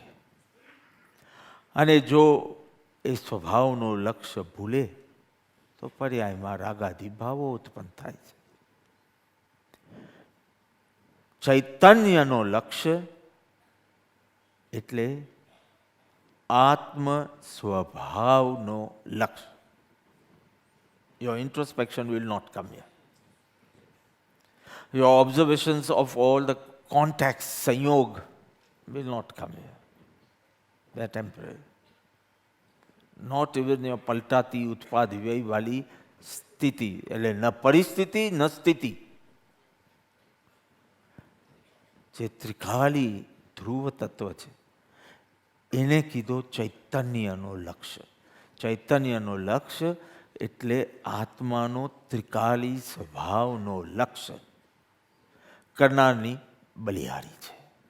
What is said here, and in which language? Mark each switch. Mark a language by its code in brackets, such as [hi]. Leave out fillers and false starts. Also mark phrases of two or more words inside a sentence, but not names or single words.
[gu] અને જો એ સ્વભાવનો લક્ષ્ય ભૂલે તો પર્યાયમાં રાગાદી ભાવો ઉત્પન્ન થાય છે. ચૈતન્યનો લક્ષ્ય એટલે આત્મ સ્વભાવનો લક્ષ્ય. [en] Your introspection will not come here. Your observations of all the contacts, sanyog, will not come here. They are temporary. Not even your [hi] पलटती, उत्पाद, व्यय वाली स्थिति. [gu] એટલે ન પરિસ્થિતિ ન સ્થિતિ. જે ત્રિકાળી ધ્રુવ તત્વ છે એને કીધો ચૈતન્યનો લક્ષ્ય. ચૈતન્યનો લક્ષ્ય એટલે આત્માનો ત્રિકાળી સ્વભાવનો લક્ષ્ય કરનારની બલિહારી છે.